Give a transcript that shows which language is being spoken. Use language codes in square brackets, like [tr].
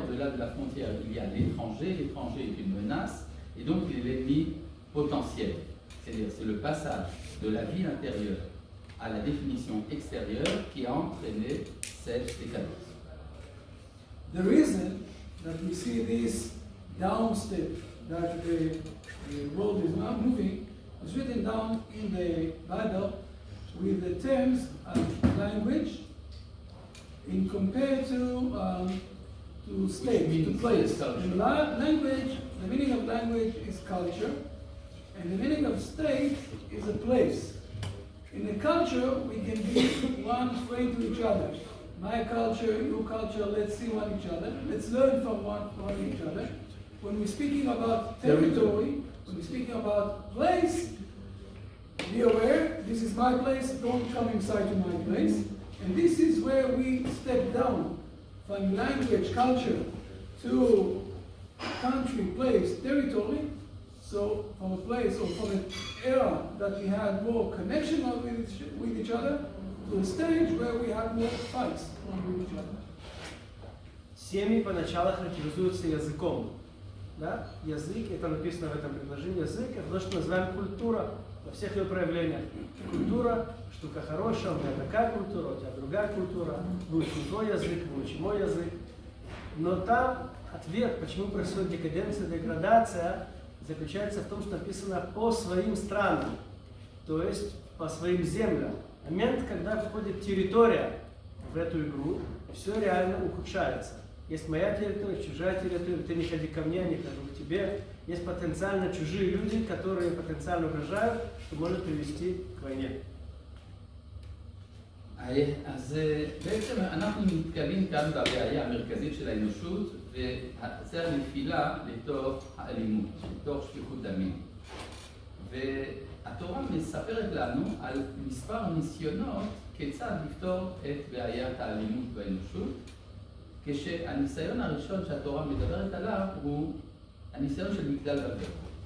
[fr] Au-delà de la frontière, il y a l'étranger. L'étranger est une menace et donc il est l'ennemi potentiel. C'est-à-dire c'est le passage de la vie intérieure à la définition extérieure qui a entraîné cette décadence. [en] The reason that we see this downstep, that the world is now moving, is written down in the Bible with the terms of language in compared to state, to place. In language, the meaning of language is culture, and the meaning of state is a place. In a culture, we can be one friend to each other. My culture, your culture, let's see one each other. Let's learn from one each other. When we're speaking about territory, when we're speaking about place, be aware, this is my place, don't come inside to my place. And this is where we step down from language, culture, to country, place, territory. So from a place or from an era that we had more connection with each other, to a stage where we have more fights with each other. [ru] Семьи поначалу характеризуются языком. Да? Язык, это написано в этом предложении, язык – это то, что называем культура во всех ее проявлениях. Культура – штука хорошая, у меня такая культура, у тебя другая культура, вы учите твой язык, вы учите мой язык. Но там ответ, почему происходит декаденция, деградация, заключается в том, что написано по своим странам, то есть по своим землям. Момент, когда входит территория в эту игру, все реально ухудшается. Есть моя территория, чужая территория, ты не ходи ко мне, не хожу к тебе. Есть потенциально чужие люди, которые потенциально угрожают, что может привести к войне. [he] אז בעצם אנחנו נתקלים כאן בבעיה המרכזית של האנושות, וזה הנפילה לתוך האלימות, לתוך שפיכות דמים. והתורה מספרת לנו על מספר ניסיונות כיצד לפתור את בעיית האלימות באנושות, כשהניסיון הראשון שהתורה מדברת עליו הוא הניסיון של מגדל בבל.